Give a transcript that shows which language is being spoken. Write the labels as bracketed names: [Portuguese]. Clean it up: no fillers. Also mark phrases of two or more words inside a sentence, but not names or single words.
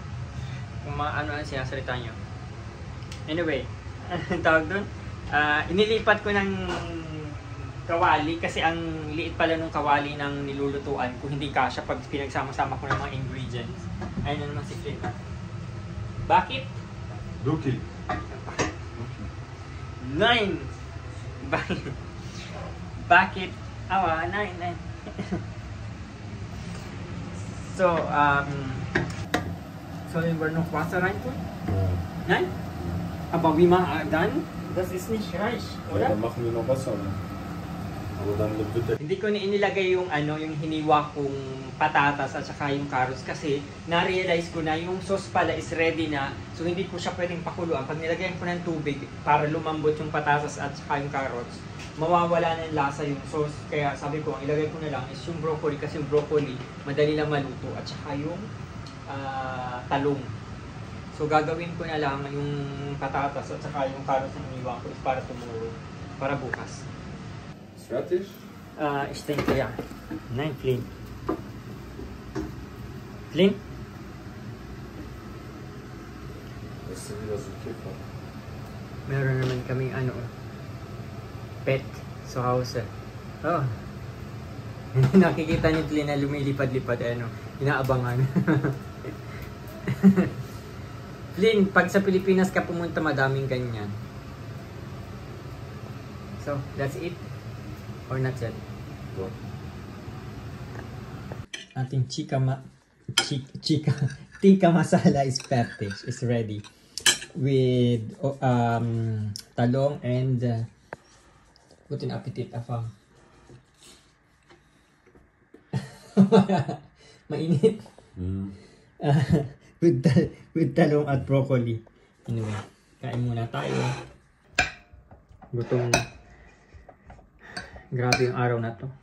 [Filipino] Kung ano ang sinasalita nyo. Anyway, ang tawag doon, inilipat ko ng kawali kasi ang liit pala ng kawali ng nilulutuan ko, hindi kasya pag pinagsama-sama ko ng mga ingredients. Ayun na naman si Flynn. Bakit? Duki. 9! Bakit? Awa, 9. [German] Sollen wir noch Wasser reintun? Nein? Aber wie man dann? Das ist nicht reich, oder? Ja, dann machen wir noch Wasser. Aber dann wird der... [Filipino] Hindi ko na inilagay yung yung hiniwa kong patatas at saka yung carrots kasi na-realize ko na yung sauce pala [English] is ready [Filipino] na, so hindi ko siya pwedeng pakuluan. Pag nilagyan ko ng tubig para lumambot yung patatas at saka yung carrots, mawawala ng lasa yung sauce. Kaya sabi ko, ang ilagay ko na lang is yung broccoli kasi yung broccoli madali lang maluto at saka yung talong. So gagawin ko na lang yung patatas at saka yung carrots na hiniwa ko is para tomorrow, para bukas. [German] Fertig? Ich denke ja. Nein, Flynn. Flynn? [Filipino] Meron naman kaming ano, pet sa house. Oh. Nakikita ni Flynn na lumilipad-lipad, ano, inaabangan. Flynn, pag sa Pilipinas ka pumunta, madaming ganyan. [English] So, that's it? Or not yet? Ating tikka masala is packaged, is ready. With talong and [German] guten appetit, [English] afam. [Filipino] Mainit. With talong at broccoli. Anyway, kain muna tayo. Gutom. Grabe yung araw na to.